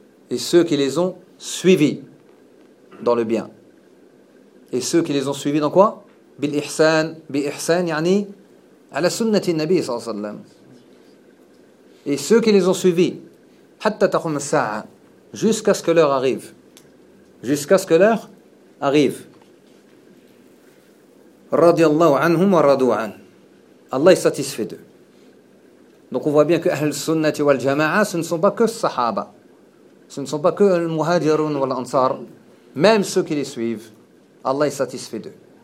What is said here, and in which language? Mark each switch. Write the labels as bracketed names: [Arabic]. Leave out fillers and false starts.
[French] Et ceux qui les ont suivis dans le bien. Et ceux qui les ont suivis dans quoi? [Arabic] بالإحسان. بإحسان يعني على سنة النبي صلى الله عليه وسلم. [French] Et ceux qui les ont suivis [Arabic] حتى تقوم الساعة, [French] jusqu'à ce que l'heure arrive. Jusqu'à ce que l'heure arrive. [Arabic] Radiallahu anhum wa radu an. [French] Allah est satisfait d'eux. Donc on voit bien que Ahl Sunnati wal Jama'a, ce ne sont pas que Sahaba. Ce ne sont pas que les Muhajirun ou l'Ansar. Même ceux qui les suivent, Allah est satisfait d'eux.